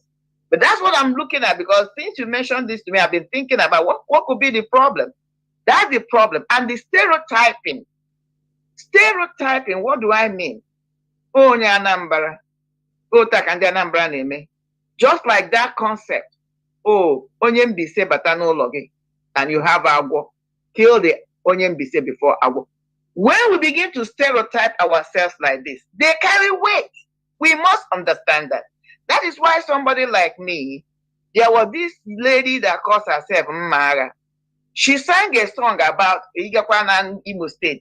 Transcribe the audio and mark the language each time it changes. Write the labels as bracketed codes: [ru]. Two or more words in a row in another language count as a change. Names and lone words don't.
[en] But that's what I'm looking at, because since you mentioned this to me, I've been thinking about what could be the problem. That's the problem. And the stereotyping. Stereotyping, what do I mean? Oh, Anambra. [ig] Oh, Takandi Anambra neme. [en] Just like that concept. [ig] Oh, onye mbise bata n'ụlọ gị, [en] and you have agwo. Kill the [ig] onye mbise [en] before agwo. When we begin to stereotype ourselves like this, they carry weight. We must understand that. That is why somebody like me, there was this lady that calls herself Mara. She sang a song about Imo State.